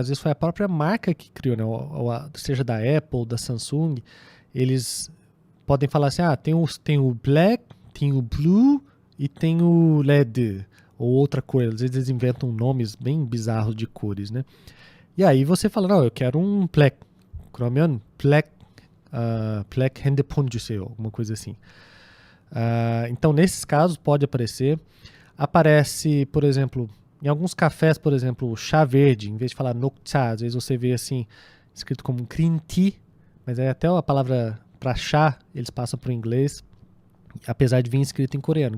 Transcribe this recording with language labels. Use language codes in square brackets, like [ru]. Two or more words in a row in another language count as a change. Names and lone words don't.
[pt] Às vezes foi a própria marca que criou, né? Seja da Apple, da Samsung. Eles podem falar assim, tem o black, tem o blue e tem o LED, ou outra cor. Às vezes eles inventam nomes bem bizarros de cores, né? E aí você fala, não, eu quero um black. [ko] 그러면 black 핸드폰 주세요, [pt] alguma coisa assim. Então, nesses casos, pode aparecer. Aparece, por exemplo, em alguns cafés, por exemplo, chá verde, em vez de falar 녹차, às vezes você vê assim, escrito como [en] green tea, [pt] mas é até a palavra para chá, eles passam para o inglês, apesar de vir escrito em coreano.